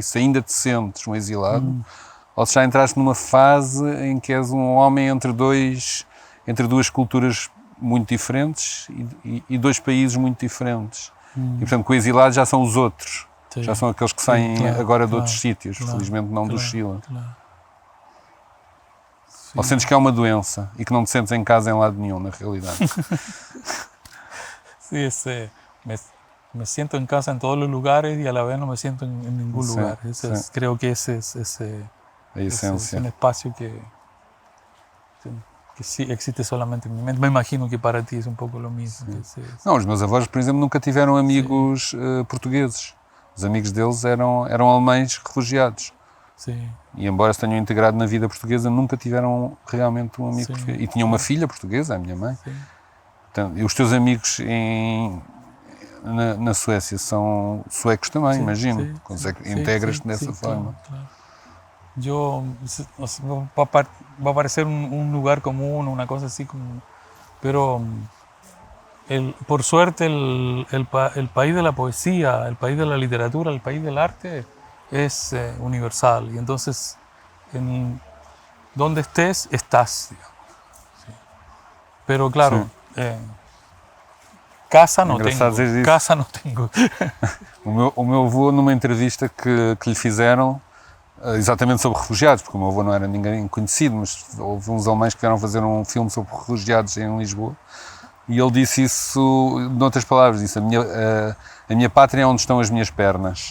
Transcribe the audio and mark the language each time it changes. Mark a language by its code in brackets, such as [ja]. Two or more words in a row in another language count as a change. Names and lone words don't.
[pt] Se ainda te sentes um exilado, ou se já entraste numa fase em que és um homem entre duas culturas muito diferentes e dois países muito diferentes. E, portanto, com o exilado já são os outros. Sim. Já são aqueles que saem agora de outros sítios, felizmente não do Chile. Claro. Ou sentes que é uma doença e que não te sentes em casa em lado nenhum, na realidade? [es] Sí, me siento en casa en todos los lugares y a la vez no me siento en ningún lugar. Creo que ese es un espacio que sí existe solamente en mi mente. Me imagino que para ti es un poco lo mismo. [pt] Não, os meus avós, por exemplo, nunca tiveram amigos portugueses. Os amigos deles eram alemães refugiados. Sim. E embora se tenham integrado na vida portuguesa, nunca tiveram realmente um amigo português. E tinham uma filha portuguesa, a minha mãe. Sim. E os teus amigos na Suécia são suecos também, imagino. Integras-te dessa forma. Claro. [es] Va a parecer un lugar común, una cosa así como... Pero por suerte el país de la poesía, el país de la literatura, el país del arte es universal. Y entonces, donde estés, estás, digamos. Sí. Pero claro... Sí. [pt] Casa não tenho. O meu avô, numa entrevista que lhe fizeram, exatamente sobre refugiados, porque o meu avô não era ninguém conhecido, mas houve uns alemães que vieram fazer um filme sobre refugiados em Lisboa, e ele disse isso, noutras palavras, disse: a minha pátria é onde estão as minhas pernas.